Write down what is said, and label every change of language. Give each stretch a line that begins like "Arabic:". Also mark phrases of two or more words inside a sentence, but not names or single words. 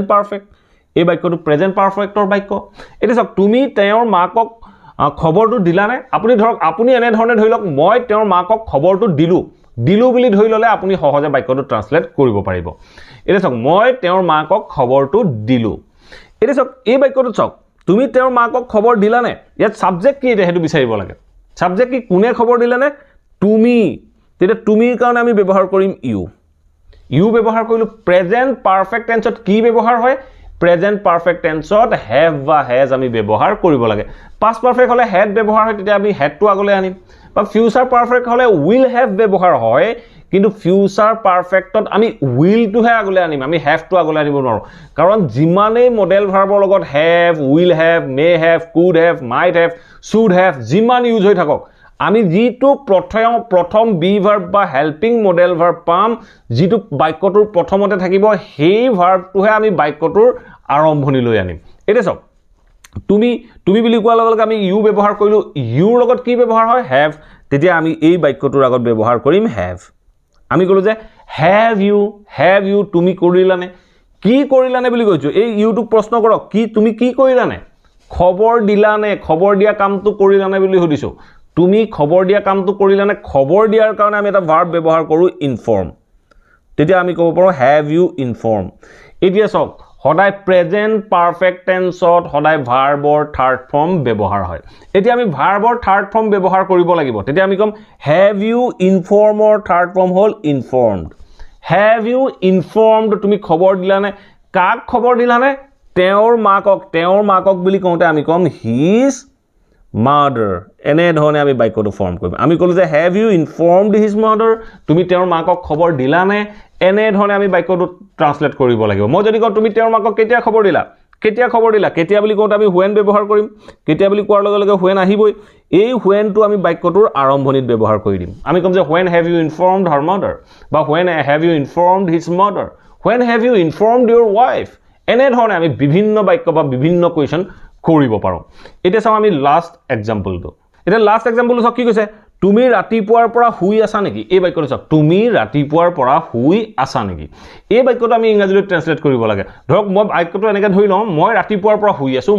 Assamese: পাৰফেক্ট এই বাক্যটো
English: present perfectৰ
Assamese: বাক্য এটা চাওক তুমি তেওঁৰ মাকক খবৰটো দিলানে আপুনি ধৰক আপুনি এনে ধৰণে ধৰি লওক মই তেওঁৰ মাকক খবৰটো দিলু বুলি ধৰি ললে আপুনি সহজে বাক্যটো ট্ৰান্সলেট কৰিব পাৰিব এটা চাওক মই তেওঁৰ মাকক খবৰটো দিলু এটা চাওক এই বাক্যটো চাওক তুমি তেওঁৰ মাকক খবৰ দিলানে ইয়াত সাবজেক্ট কি এটা হেতু বিচাৰিব লাগে সাবজেক্ট কি কোনে খবৰ দিলানে তুমি তেতিয়া তুমিৰ কাৰণে আমি ব্যৱহাৰ কৰিম ইউ ব্যৱহাৰ কৰিলো
English: present perfect tenseত
Assamese: কি ব্যৱহাৰ হয়
English: present perfect tenseত
Assamese: have বা has আমি ব্যৱহাৰ কৰিব লাগে
English: past perfect
Assamese: হলে had ব্যৱহাৰ হয় তেতিয়া আমি had টো আগলৈ আনিম বা
English: future perfect
Assamese: হলে
English: will have
Assamese: ব্যৱহাৰ হয় কিন্তু
English: future perfectত
Assamese: আমি will টোহে আগলৈ আনিম আমি have টো আগলৈ আনিব নোৱাৰো কাৰণ যিমানেই
English: modal verbৰ
Assamese: লগত
English: have will have may have could have might have should have
Assamese: যিমান ইউজ হৈ থাকক আমি যেটো প্ৰথম
English: be verb
Assamese: বা
English: helping modal verb
Assamese: পাম যেটো বাক্যটোৰ প্ৰথমতে থাকিব সেই ভাৰ্বটোহে আমি বাক্যটোৰ আৰম্ভণি লৈ আনিম এটা চাওক তুমি বুলি কোৱাৰ লগে লগে আমি ইউ ব্যৱহাৰ কৰিলো ইউৰ লগত কি ব্যৱহাৰ হয় have তেতিয়া আমি এই বাক্যটোৰ আগত ব্যৱহাৰ কৰিম have আমি কলো যে
English: have you
Assamese: তুমি কৰিলানে কি কৰিলানে বুলি কৈছো এই ইউটো প্ৰশ্ন কৰক কি তুমি কি কৰিলানে খবৰ দিলানে খবৰ দিয়া কামটো কৰিলানে বুলি সুধিছো তুমি খবৰ দিয়া কামটো কৰিলানে খবৰ দিয়াৰ কাৰণে আমি এটা ভাৰ্ব ব্যৱহাৰ কৰো ইনফৰ্ম তেতিয়া আমি ক'ব পাৰো
English: have you inform
Assamese: এতিয়া চাওক সদায়
English: present perfect tenseত
Assamese: সদায়
English: verbৰ third form
Assamese: ব্যৱহাৰ হয় এতিয়া আমি
English: verbৰ third form
Assamese: ব্যৱহাৰ কৰিব লাগিব তেতিয়া আমি কম
English: have you informed third form
Assamese: হ'ল
English: informed have you informed
Assamese: তুমি খবৰ দিলানে কাক খবৰ দিলানে তেওঁৰ মাকক বুলি কওঁতে আমি কম
English: his mother
Assamese: এনে ধৰণে আমি বাক্যটো ফৰ্ম কৰিম আমি কলো যে
English: have you informed his mother
Assamese: তুমি তেওঁৰ মাকক খবৰ দিলানে এনে ধৰণে আমি বাক্যটো ট্ৰান্সলেট কৰিব লাগিব মই যদি কওঁ তুমি তেওঁৰ মাকক কেতিয়া খবৰ দিলা কেতিয়া বুলি কওঁতে আমি when ব্যৱহাৰ কৰিম কেতিয়া বুলি কোৱাৰ লগে লগে when আহিবই এই when টো আমি বাক্যটোৰ আৰম্ভণিত ব্যৱহাৰ কৰি দিম আমি কম যে
English: when have you informed her mother
Assamese: বা
English: when have you informed his mother when have you informed your wife
Assamese: এনে ধৰণে আমি বিভিন্ন বাক্য বা বিভিন্ন কোৱেশ্চন কৰিব পাৰো এটা চাও আমি
English: last exampleটো
Assamese: এটা
English: last exampleটো
Assamese: চাওক কি কৈছে তুমি ৰাতিপুৱাৰ পৰা শুই আছা নেকি এই বাক্যটো চাওক তুমি ৰাতিপুৱাৰ পৰা শুই আছা নেকি এই বাক্যটো আমি ইংৰাজীলৈ ট্ৰান্সলেট কৰিব লাগে ধৰক মই বাক্যটো এনেকৈ ধৰি লওঁ মই ৰাতিপুৱাৰ পৰা শুই